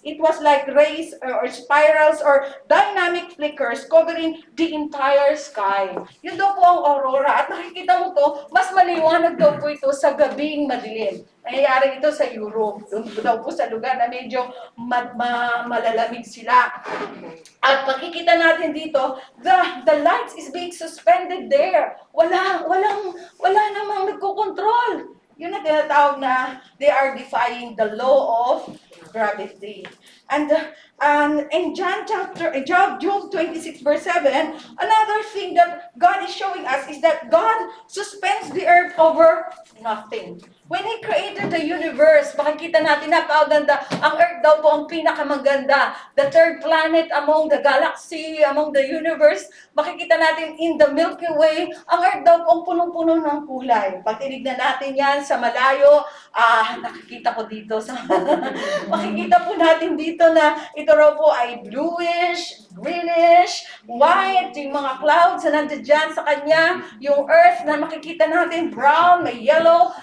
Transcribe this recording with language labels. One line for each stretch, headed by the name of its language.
English: It was like rays or spirals or dynamic flickers covering the entire sky.
Filipino: Yun daw po ang aurora. At nakikita mo to, mas maliwanag daw po ito sa gabing madilim. Nangyayari ito sa Europe. Doon daw po sa lugar na medyo malalamig sila. At makikita natin dito,
English: the lights is being suspended there.
Filipino: Wala namang nagkokontrol. Yun na tinatawag na
English: they are defying the law of gravity. And in Job 26 verse 7, another thing that God is showing us is that God suspends the earth over nothing. When He created the universe, makikita natin napakaganda.
Filipino: Ang earth daw po ang pinakamaganda.
English: The third planet among the galaxy, among the universe.
Filipino: Makikita natin
English: in the Milky Way,
Filipino: ang earth daw po ang punong-puno ng kulay. Pag tinignan natin yan sa malayo, nakikita ko dito. Makikita po natin dito na ito raw po ay
English: bluish, greenish, white,
Filipino: yung mga clouds na nandiyan sa kanya, yung earth na makikita natin brown, may yellow.